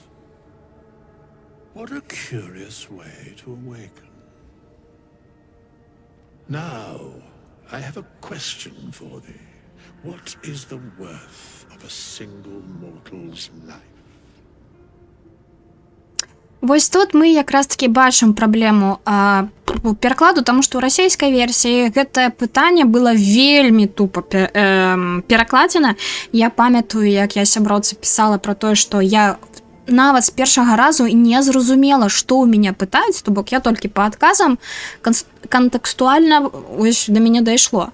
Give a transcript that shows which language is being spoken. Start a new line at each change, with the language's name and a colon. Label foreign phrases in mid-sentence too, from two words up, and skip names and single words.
English: What a curious way to awaken. Now, I have a question for thee. What is the worth of a single mortal's life?
Belarusian: Вось тут мы якраз таки бачым праблему перакладу, таму што ў расійскай версіі гэтае пытанне было вельмі тупа перакладзена. Я памятаю, як я сяброўцы пісала пра тое, што я нават з першага разу не зразумела, што ў мяне пытаюць, то бок я толькі па адказам кантэкстуальна ось да мяне дайшло.